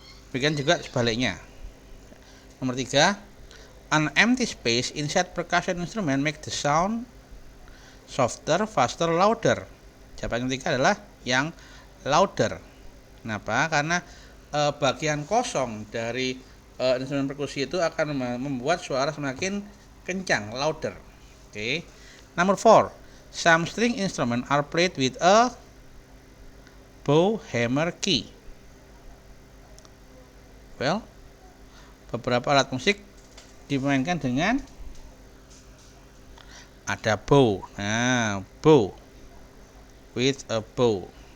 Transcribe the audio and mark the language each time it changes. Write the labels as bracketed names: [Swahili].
[Indonesian] Demikian juga sebaliknya. Nomor 3, [English] an empty space inside percussion instrument make the sound softer, faster, louder. [Indonesian] Jawaban ketiga adalah yang louder. Kenapa? Karena bagian kosong dari instrumen perkusi itu akan membuat suara semakin kencang, louder. Oke. [English] Number 4, some string instrument are played with a bow, hammer, key. [Indonesian] Well, beberapa alat musik dimainkan dengan ada bow. [English] Nah, bow, with a bow.